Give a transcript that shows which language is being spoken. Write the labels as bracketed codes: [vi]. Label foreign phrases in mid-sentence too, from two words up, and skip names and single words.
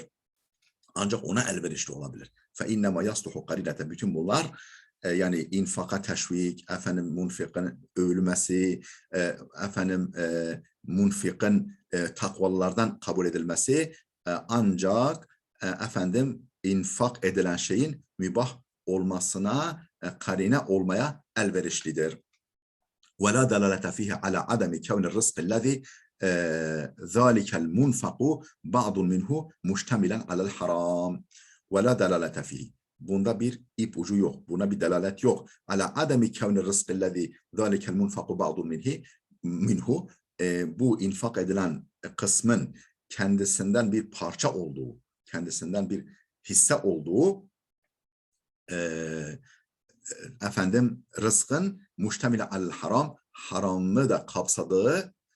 [tr] Ancak ona elverişli olabilir. [ar] فإنما يصلح قرينة [tr] bütün bunlar yani infaka teşvik, efendim munfikin övülmesi, efendim munfikin takvalılardan kabul edilmesi ancak efendim infak edilen şeyin mübah olmasına karine olmaya elverişlidir. [ar] ولا دلالة فيه على عدم كون الرزق الذي ذلك المنفق بعض منه مشتملا على الحرام ولا دلالة فيه. [tr] Bunda bir ipucu yok. Buna bir delalet yok. [ar] على عدم كون الرزق الذي ذلك المنفق بعض منه. [tr] Bu infak edilen kısmın kendisinden bir parça olduğu, kendisinden bir hisse olduğu efendim rızkın [ar] مشتملا على الحرام [tr] haramı da kapsadığı